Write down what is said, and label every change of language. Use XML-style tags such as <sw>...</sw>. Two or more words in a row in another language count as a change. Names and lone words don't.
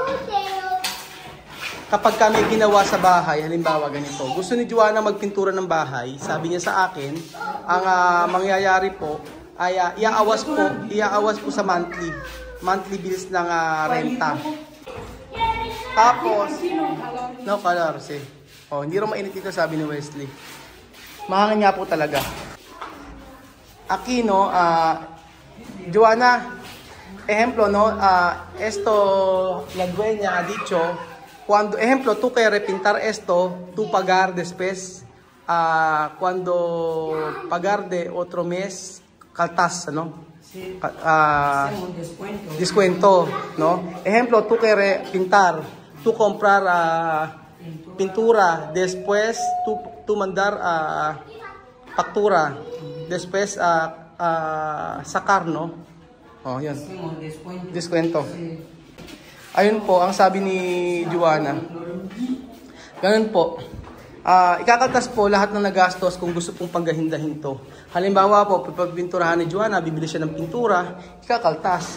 <tl>Kapag kami ginawa sa bahay, halimbawa ganito, gusto ni Joanna magpintura ng bahay, sabi niya sa akin, ang mangyayari po ay iaawas po sa</tl> <en>monthly bills</en> <tl>ng renta.</tl> <en>Tapos, no color, see.</en> <tl>Oh, hindi rin mainit dito, sabi ni Wesley. Mahangin nga po talaga. Aquino, Joanna,</tl> <es>ejemplo, no, esto la dueña ha dicho, cuando, ejemplo, tú quieres pintar esto, tú pagar después, cuando pagar de otro mes, kaltas, ¿no? Descuento, no? Ejemplo, tú quieres pintar, tú comprar pintura, después tú mandar factura, después sacar, no?</es> <tl>Oh, yan. Descuento. Ayun po, ang sabi ni Joanna. Ganun po. Ikakaltas po lahat ng nagastos kung gusto pong panggahindahin to. Halimbawa po, pag pinturahan ni Joanna, bibili siya ng pintura, ikakaltas.</tl>